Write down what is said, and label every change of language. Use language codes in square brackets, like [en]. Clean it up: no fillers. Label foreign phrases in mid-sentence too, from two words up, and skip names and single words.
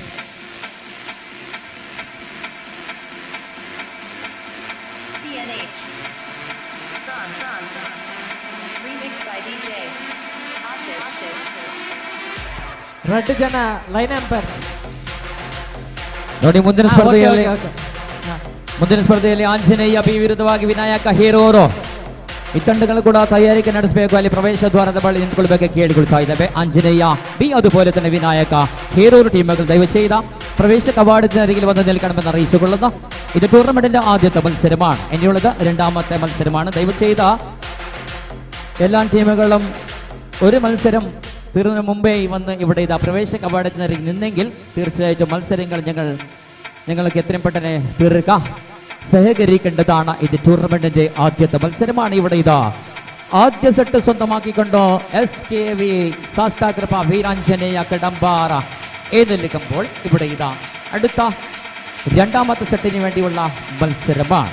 [kn] ರೆಡ್ ಜನ [en] line umpire. [kn] ನೋಡಿ ಮುಂದಿನ ಸ್ಪರ್ಧೆಯಲ್ಲಿ ಆಂಜನೇಯ ಬಿ ವಿರುದ್ಧವಾಗಿ ವಿನಾಯಕ ಹೀರೋರು. ಈ ತಂಡಗಳು ಕೂಡ ತಯಾರಿಕೆ ನಡೆಸಬೇಕು. ಅಲ್ಲಿ ಪ್ರವೇಶ ದ್ವಾರದ ಬಳಿ ನಿಂತುಕೊಳ್ಬೇಕು ಕೇಳಿಕೊಳ್ತಾ ಇದ್ದಾವೆ. ಆಂಜನೇಯ ಬಿ, [ml] അതുപോലെ തന്നെ വിനായക ഹീറോർ ടീമുകൾ ദയവ് ചെയ്ത പ്രവേശ കവാടത്തിനരികിൽ വന്ന് നിൽക്കണമെന്ന് അറിയിച്ചുകൊള്ളുന്നു. ഇത് ടൂർണമെന്റിന്റെ ആദ്യത്തെ മത്സരമാണ്. ഇനിയുള്ളത് 2ാമത്തെ മത്സരമാണ്. ദയവ് ചെയ്ത എല്ലാ ടീമുകളും ഒരു മത്സരം തീർന്നതിന് മുമ്പേ വന്ന് ഇവിടെ ഇതാ പ്രവേശന കവാടത്തിനരികിൽ നിന്നെങ്കിൽ തീർച്ചയായിട്ടും മത്സരങ്ങൾ ഞങ്ങൾക്ക് എത്രയും പെട്ടെന്ന് തീർക്കാം, സഹകരിക്കേണ്ടതാണ്. ഇത് ടൂർണമെന്റിന്റെ ആദ്യത്തെ മത്സരമാണ്. ഇവിടെ ഇതാ ആദ്യ സെറ്റ് സ്വന്തമാക്കിക്കൊണ്ടോ SKV ശാസ്താകൃപ വീരാഞ്ജനേയ കടമ്പാറ എഴുന്നള്ളിക്കുമ്പോൾ ഇവിടെ ഇതാ അടുത്ത രണ്ടാമത്തെ സെറ്റിന് വേണ്ടിയുള്ള ಮತ್ಸರമാണ്.